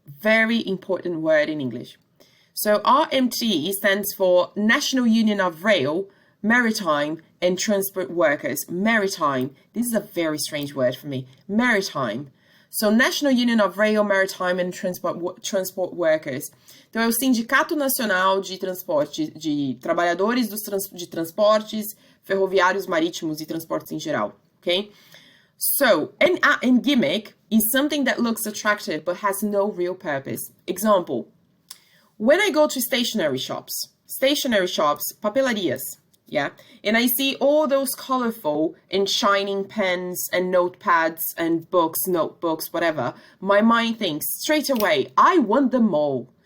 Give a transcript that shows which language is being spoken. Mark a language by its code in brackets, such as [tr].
[en] Very important word in English. So RMT stands for National Union of Rail, Maritime and Transport Workers. Maritime. This is a very strange word for me. Maritime. So National Union of Rail, Maritime and Transport Workers. [pt] Então é o Sindicato Nacional de Transporte, de Trabalhadores de Transportes Ferroviários, Marítimos e Transportes em geral. [en] Okay? So, and gimmick is something that looks attractive but has no real purpose. Example, when I go to stationery shops, papelarias, yeah, and I see all those colorful and shining pens and notepads and books, notebooks, whatever, my mind thinks straight away, I want them all.